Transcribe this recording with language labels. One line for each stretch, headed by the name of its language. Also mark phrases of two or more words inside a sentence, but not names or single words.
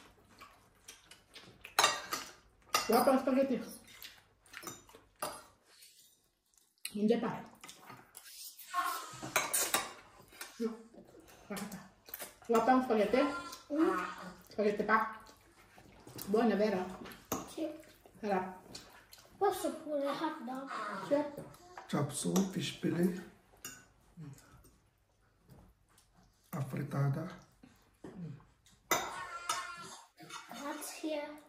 Filipino: Wala pang spaghetti. Hindi pa. Wala pang spaghetti? Spaghetti pa?
Italian: Buona, vero? Sì.
Filipino: Sarap.
Italian: Posso pure
English: hot dog?
Italian: Chef.
English: Chop suey, fish fillet. Afritada.
Italian: Grazie.